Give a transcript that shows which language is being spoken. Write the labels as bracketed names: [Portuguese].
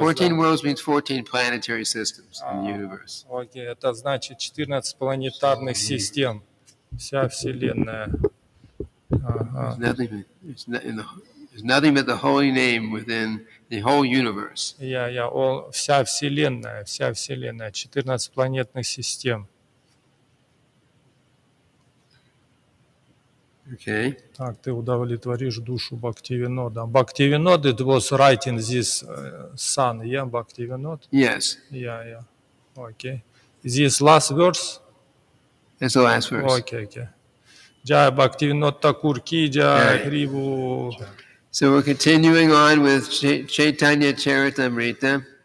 [English] 14 worlds means 14 planetary systems in the universe. [Russian] Окей, это значит 14 планетарных систем. Вся Вселенная. [English] There's nothing but the holy name within the whole universe. [Russian] Вся Вселенная, 14 планетных систем. [English] Okay. [Russian] Так, ты удовлетворишь душу Бхактивинода. [English] Bhaktivinoda, it was writing this son, yeah, Bhaktivinoda? Yes. Yeah. Okay. This last verse? That's the last verse. Okay. [Hindi] Jai Bhaktivinoda Thakur ki jai, Hribu. [English] So we're continuing on with Caitanya-caritamrita.